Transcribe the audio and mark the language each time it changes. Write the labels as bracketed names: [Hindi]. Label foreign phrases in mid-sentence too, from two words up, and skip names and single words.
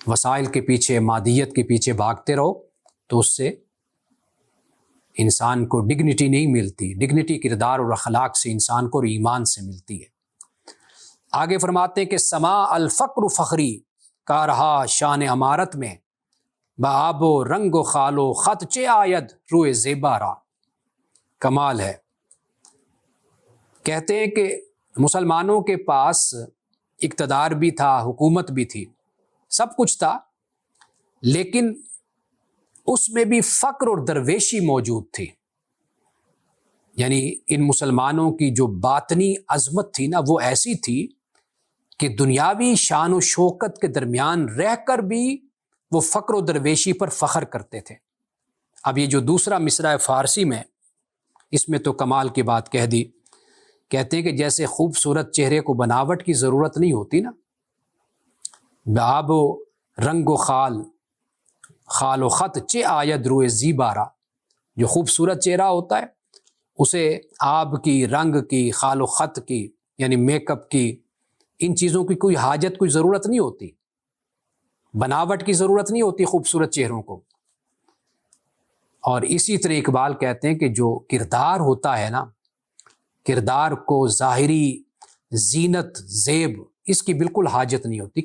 [Urdu] وسائل کے پیچھے، مادیت کے پیچھے بھاگتے رہو تو اس سے انسان کو ڈگنیٹی نہیں ملتی۔ ڈگنیٹی کردار اور اخلاق سے انسان کو اور ایمان سے ملتی ہے۔ آگے فرماتے ہیں کہ سما الفقر فخری کا رہا شان امارت میں، [Persian] بآب و رنگ و خال و خط چے آید روئے زیبا را۔ [Urdu] کمال ہے۔ کہتے ہیں کہ مسلمانوں کے پاس اقتدار بھی تھا، حکومت بھی تھی، سب کچھ تھا، لیکن اس میں بھی فقر اور درویشی موجود تھی۔ یعنی ان مسلمانوں کی جو باطنی عظمت تھی نا، وہ ایسی تھی کہ دنیاوی شان و شوکت کے درمیان رہ کر بھی وہ فقر و درویشی پر فخر کرتے تھے۔ اب یہ جو دوسرا مصرع ہے فارسی میں، اس میں تو کمال کی بات کہہ دی۔ کہتے ہیں کہ جیسے خوبصورت چہرے کو بناوٹ کی ضرورت نہیں ہوتی نا، [Persian] بآب و رنگ و خال و خط چے آید روئے زیبارا، [Urdu] جو خوبصورت چہرہ ہوتا ہے اسے آب کی، رنگ کی، خال و خط کی یعنی میک اپ کی، ان چیزوں کی کوئی حاجت، کوئی ضرورت نہیں ہوتی، بناوٹ کی ضرورت نہیں ہوتی خوبصورت چہروں کو۔ اور اسی طرح اقبال کہتے ہیں کہ جو کردار ہوتا ہے نا، کردار کو ظاہری زینت، زیب، اس کی بالکل حاجت نہیں ہوتی۔